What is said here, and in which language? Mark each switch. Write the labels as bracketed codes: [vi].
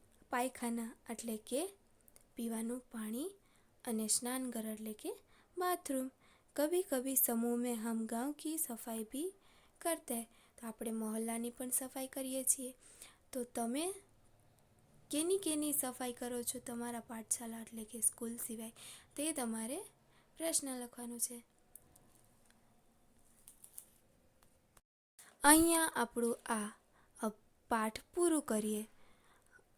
[gu] पायखाना એટલે કે પીવાનું પાણી અને સ્નાનઘર એટલે કે બાથરૂમ। [hi] कभी कभी समूह में हम गांव की सफाई भी करते हैं। [gu] તો આપણે મહોલ્લાની પણ સફાઈ કરીએ છીએ। તો તમે કેની સફાઈ કરો છો તમારા પાઠશાલા એટલે કે સ્કૂલ સિવાય તે તમારે પ્રશ્ન લખવાનું છે। અહીંયા આપણું આ પાઠ પૂરું કરીએ।